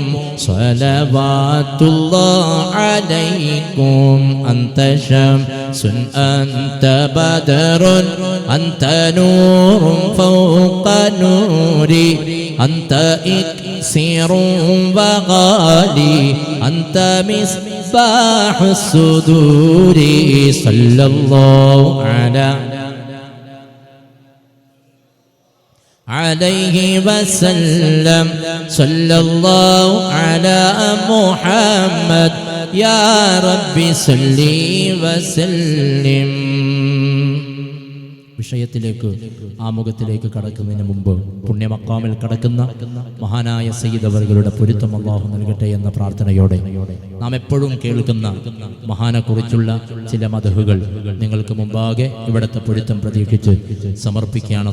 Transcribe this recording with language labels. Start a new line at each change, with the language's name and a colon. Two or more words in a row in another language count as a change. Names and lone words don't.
Arabic: صلوات الله عليكم أنت شمس أنت بدر أنت نور فوق نوري أنت إكسير وغالي أنت مصباح الصدور صلى الله عليه وسلم صلى الله على محمد يا رب صل
Malayalam: وسلم വിഷയത്തിലേക്ക് ആമുഖത്തിലേക്ക് കടക്കുന്നതിന് മുമ്പ് പുണ്യമക്കാമിൽ കടക്കുന്ന മഹാനായ സയ്യിദ് അവറുകളുടെ പൊരുത്തം അല്ലാഹു നൽകട്ടെ എന്ന പ്രാർത്ഥനയോടെ നാം എപ്പോഴും കേൾക്കുന്ന മഹാനെക്കുറിച്ചുള്ള ചില മദ്ഹുകൾ നിങ്ങൾക്ക് മുമ്പാകെ ഇവിടുത്തെ പൊരുത്തം പ്രതീക്ഷിച്ച് സമർപ്പിക്കുകയാണ്.